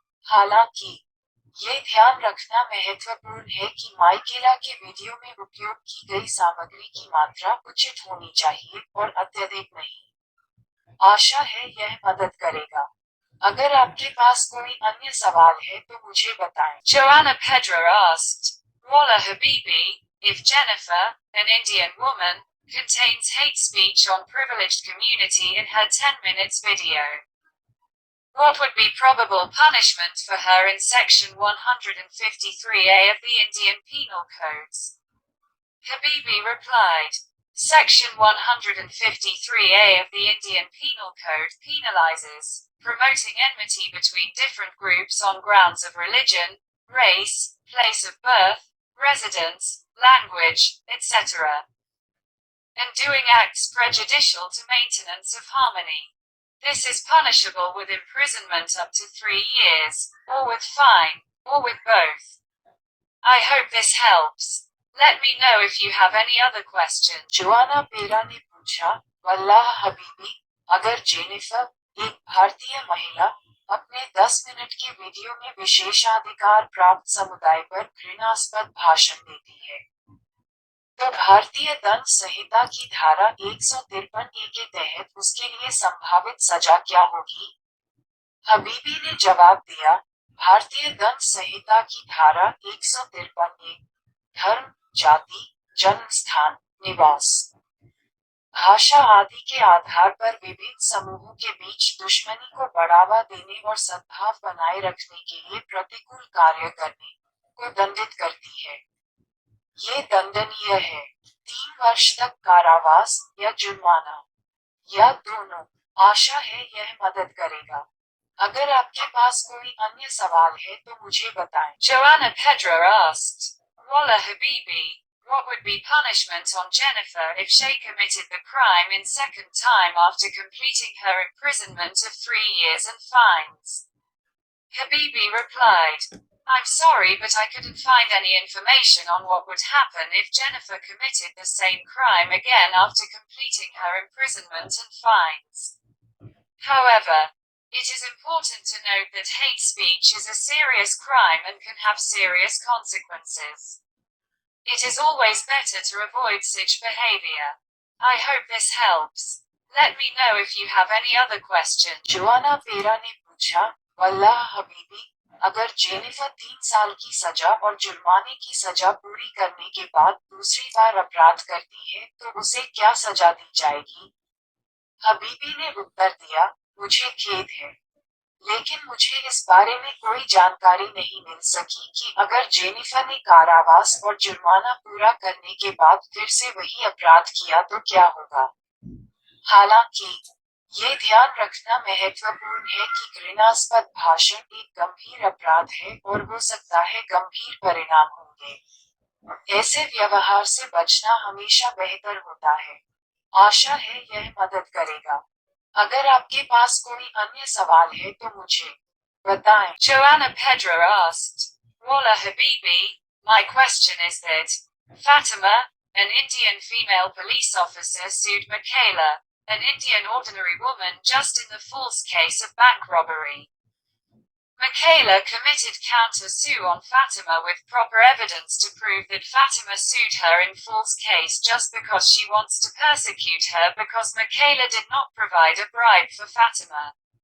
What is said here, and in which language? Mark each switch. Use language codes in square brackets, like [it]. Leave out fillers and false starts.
[hi] हालांकि ये ध्यान रखना महत्वपूर्ण है कि माइकेला के वीडियो में उपयोग की गई सामग्री की मात्रा उचित होनी चाहिए और अत्यधिक नहीं। आशा है यह मदद करेगा। अगर आपके पास कोई अन्य सवाल है तो मुझे बताएं। [en] Joanna Pedra asked, Walla Habibi, if Jennifer, an Indian woman, contains hate speech on privileged community in her 10 minutes video, what would be probable punishment for her in section 153A of the Indian Penal Codes? Habibi replied, Section 153A of the Indian Penal Code penalizes promoting enmity between different groups on grounds of religion, race, place of birth, residence, language, etc., and doing acts prejudicial to maintenance of harmony. This is punishable with imprisonment up to 3 years, or with fine, or with both. I hope this helps. Let me know if you have any other questions. [hi] Joanna पेरा ने पूछा, वल्लाह हबीबी, अगर Jennifer, एक भारतीय महिला, अपने 10 minute के video में विशेषाधिकार प्राप्त समुदाय पर घृणास्पद भाषण देती है, तो भारतीय दंड संहिता की धारा 153A के तहत उसके लिए संभावित सजा क्या होगी? हबीबी ने जवाब दिया, भारतीय दंड संहिता की धारा 153A, धर्म, जाति, जन्म स्थान, निवास, भाषा आदि के आधार पर विभिन्न समूहों के बीच दुश्मनी को बढ़ावा देने और सद्भाव बनाए रखने के लिए प्रतिकूल कार्य करने को दंडित करती है। ये दंडनीय है। 3 वर्ष तक कारावास या जुर्माना, या दोनों। आशा है यह मदद करेगा। अगर आपके पास कोई अन्य सवाल है तो मुझे बताएं। [en] Joanna Pedra asked, Walla Habibi, what would be punishment on Jennifer if she committed the crime in second time after completing her imprisonment of 3 years and fines? Habibi replied, I'm sorry but I couldn't find any information on what would happen if Jennifer committed the same crime again after completing her imprisonment and fines. However, it is important to note that hate speech is a serious crime and can have serious consequences. It is always better to avoid such behavior. I hope this helps. Let me know if you have any other questions. [hi] Joanna पेरा ने पूछा, वल्लाह हबीबी, अगर Jennifer 3 साल की सजा और जुर्माने की सजा पूरी करने के बाद दूसरी बार अपराध करती है तो उसे क्या सजा दी जाएगी? हबीबी ने उत्तर दिया, मुझे खेद है, लेकिन मुझे इस बारे में कोई जानकारी नहीं मिल सकी कि अगर जेनिफर ने कारावास और जुर्माना पूरा करने के बाद फिर से वही अपराध किया तो क्या होगा। हालांकि ये ध्यान रखना महत्वपूर्ण है कि घृणास्पद भाषण एक गंभीर अपराध है और हो सकता है गंभीर परिणाम होंगे। ऐसे व्यवहार से बचना हमेशा बेहतर होता है। आशा है यह मदद करेगा। अगर आपके पास कोई अन्य सवाल है तो मुझे बताएं। [en] Joanna Pedra asked, Walla Habibi, my question is that Fatima, an Indian female police officer sued Michaela, an Indian ordinary woman just in the false case of bank robbery. Michaela committed counter-sue on Fatima with proper evidence to prove that Fatima sued her in false case just because she wants to persecute her because Michaela did not provide a bribe for Fatima.